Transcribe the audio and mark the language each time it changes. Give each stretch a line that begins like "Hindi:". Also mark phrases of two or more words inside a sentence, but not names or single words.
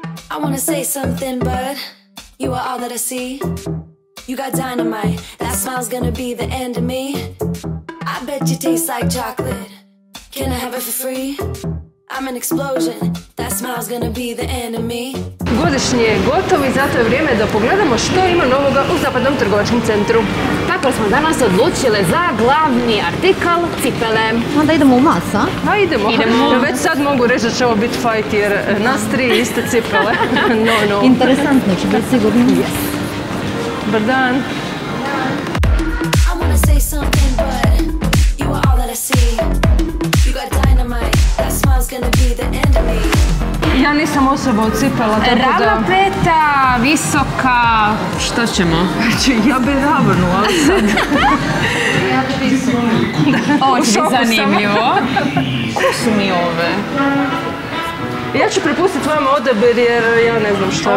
English: I wanna say something, but you are all that I see. You got dynamite, that smile's gonna be the end of me. I bet you taste like chocolate. Can I have it for free? I'm an explosion, that smile's gonna be the end of me.
Croatian: Godišnji je gotov i zato je vrijeme da pogledamo što ima novoga u Zapadnom trgovačkom centru. Tako smo danas odlučile za glavni artikal cipele. Onda idemo u masa. Pa idemo. Ja već sad mogu reći da će ovo biti fight jer nas tri iste cipele. No. Interesantno će biti sigurno. Yes. Dobar dan.
English: I wanna say something, but you are all that I see. You got dynamite, that smile's gonna be the end of me.
Croatian: Ja nisam osoba od cipela, tako da... Ravna peta, visoka... Što ćemo? Ja bi ravnu, ali sad... Ovo će biti zanimljivo. Ko su mi ove? Ja ću prepustiti vam odabir jer ja ne znam što bi.